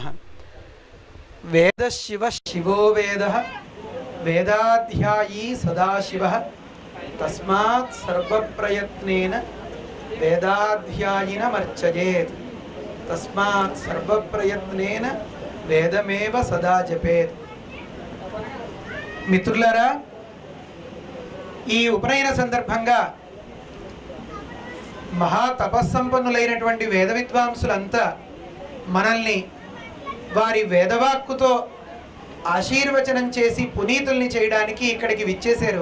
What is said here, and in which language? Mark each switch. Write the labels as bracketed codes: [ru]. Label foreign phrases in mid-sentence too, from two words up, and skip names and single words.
[sa] वेदशिवः शिवो वेदः वेदाध्यायी सदाशिवः तस्मात् सर्वप्रयत्नेन वेदाध्यायिनमर्चयेत् तस्मात् सर्वप्रयत्नेन वेदमेव सदा जपेत्। [te] మిత్రులారా, ఈ ఉపనయన సందర్భంగా మహా తపస్సంపన్నులైనటువంటి వేద విద్వాంసులంతా మనల్ని వారి వేదవాక్కుతో ఆశీర్వచనం చేసి పునీతుల్ని చేయడానికి ఇక్కడికి విచ్చేశారు.